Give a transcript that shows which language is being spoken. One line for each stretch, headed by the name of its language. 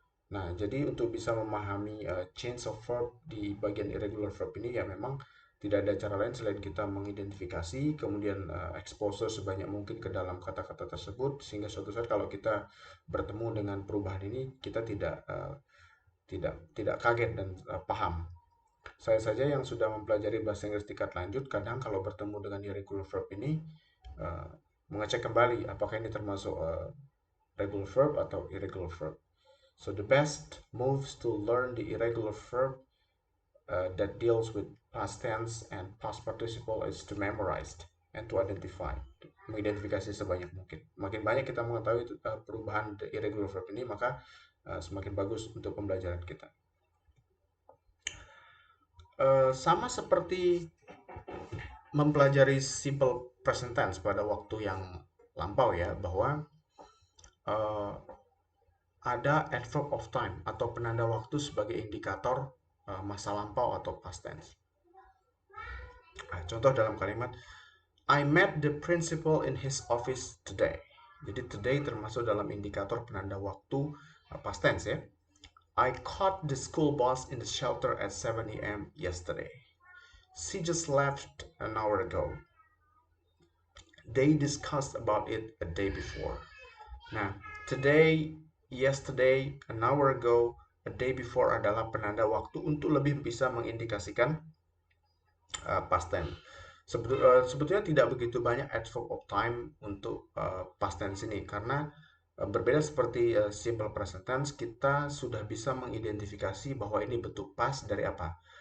Indonesian: Nah, jadi untuk bisa memahami change of verb di bagian irregular verb ini ya memang tidak ada cara lain selain kita mengidentifikasi, kemudian exposure sebanyak mungkin ke dalam kata-kata tersebut, sehingga suatu saat kalau kita bertemu dengan perubahan ini, kita tidak kaget dan paham. Saya saja yang sudah mempelajari bahasa Inggris tingkat lanjut, kadang kalau bertemu dengan irregular verb ini, mengecek kembali apakah ini termasuk regular verb atau irregular verb.
English: So the best moves to learn the irregular verb that deals with past tense and past participle is to memorize and to identify,
Indonesian: mengidentifikasi sebanyak mungkin. Makin banyak kita mengetahui perubahan irregular verb ini, maka semakin bagus untuk pembelajaran kita. Sama seperti mempelajari simple present tense pada waktu yang lampau ya, bahwa ada adverb of time atau penanda waktu sebagai indikator masa lampau atau past tense. Nah, contoh dalam kalimat
English: I met the principal in his office today.
Indonesian: Jadi today termasuk dalam indikator penanda waktu past tense ya.
English: I caught the school bus in the shelter at 7 a.m. yesterday. She just left an hour ago. They discussed about it a day before.
Indonesian: Nah, today, yesterday, an hour ago, a day before adalah penanda waktu untuk lebih bisa mengindikasikan past tense. Sebetulnya tidak begitu banyak adverb of time untuk past tense ini karena berbeda seperti simple present tense, kita sudah bisa mengidentifikasi bahwa ini bentuk past dari apa?